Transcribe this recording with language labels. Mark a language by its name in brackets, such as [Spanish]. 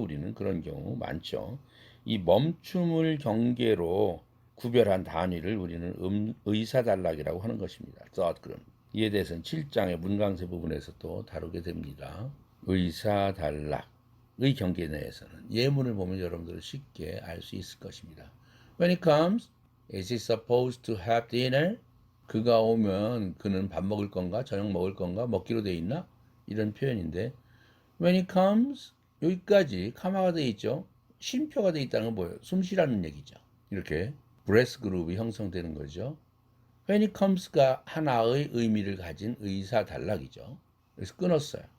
[Korean] 우리는 그런 경우 많죠. 이 멈춤을 경계로 구별한 단위를 우리는 의사단락이라고 하는 것입니다. [English] thought group. [Korean] 이에 대해서는 7장의 문강세 부분에서 또 다루게 됩니다. 의사단락의 경계 내에서는 예문을 보면 여러분들은 쉽게 알 수 있을 것입니다. [English] When it comes, is he supposed to have dinner? [Korean] 그가 오면 그는 밥 먹을 건가? 저녁 먹을 건가? 먹기로 돼 있나? 이런 표현인데 [English] when it comes [Korean] 여기까지 카마가 돼 있죠. 쉼표가 돼 있다는 건 뭐예요? 숨 쉬라는 얘기죠. 이렇게 breath 그룹이 형성되는 거죠. [English] when it comes [Korean] 가 하나의 의미를 가진 의사 단락이죠. 그래서 끊었어요.